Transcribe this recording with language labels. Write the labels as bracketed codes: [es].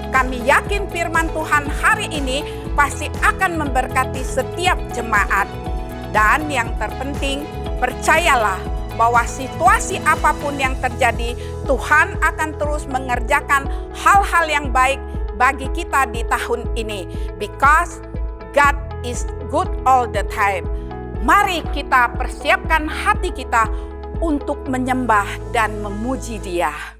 [id] Kami yakin firman Tuhan hari ini pasti akan memberkati setiap jemaat. Dan yang terpenting, percayalah bahwa situasi apapun yang terjadi, Tuhan akan terus mengerjakan hal-hal yang baik bagi kita di tahun ini. [en] Because God is good all the time. [id] Mari kita persiapkan hati kita untuk menyembah dan memuji Dia.